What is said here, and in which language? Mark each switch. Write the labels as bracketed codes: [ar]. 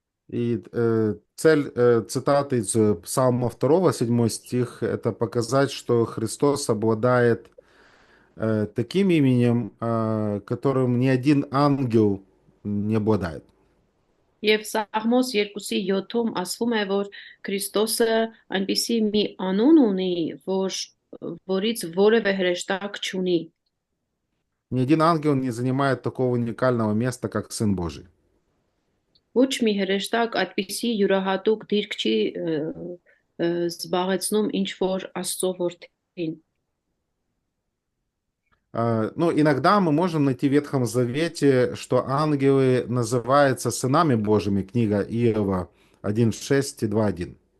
[ru] И цель цитаты из Псалма 2, 7 стих, это показать, что Христос обладает таким именем, которым ни один ангел не обладает. [hy] Եվ Սաղմոս 2:7-ում ասվում է, որ Քրիստոսը այնպիսի մի անուն ունի, որից որևէ հրեշտակ չունի։ [ru] Ни один ангел не занимает такого уникального места, как Сын Божий. [hy] Ոչ մի հրեշտակ այդպիսի յուրահատուկ դիրք չի զբաղեցնում ինչ որ Աստծո որդին։ [ru] Ну, иногда мы можем найти в Ветхом Завете, что ангелы называются сынами Божьими, книга Иова 1:6 и 2:1.